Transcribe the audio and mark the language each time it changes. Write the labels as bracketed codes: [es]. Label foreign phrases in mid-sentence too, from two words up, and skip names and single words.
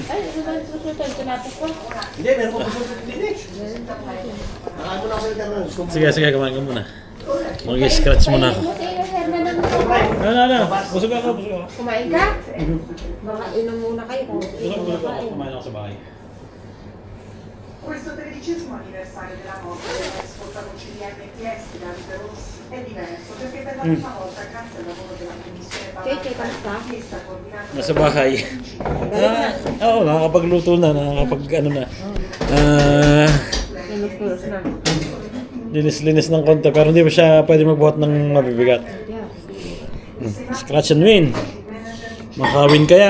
[tl] Ay, ano ba yung susunod? Tinatas ko. Hindi, meron pa prosciutto din eh. Nakaano na ako yung tanong. Sige, kumain ka muna. Mag-scratch muna ako. Ano. Busog ako. Kumain ka? Baka inom muna kayo kung kumakain. Kumain ako sa bahay. [it] Questo 13° anniversario della morte dell'ex portavoce di MPS Davide Rossi è diverso perché per la prima volta, grazie al lavoro della Commissione [tl] Cece, kamusta? [it] Parlamentare coordinata [tl] Nasa bahay. Oo, nakakapagluto na. Ano na. Linis na. Linis ng konti. Pero hindi pa siya pwede magbuhat ng mabibigat. [en] Scratch and win. [tl] Makawin kaya.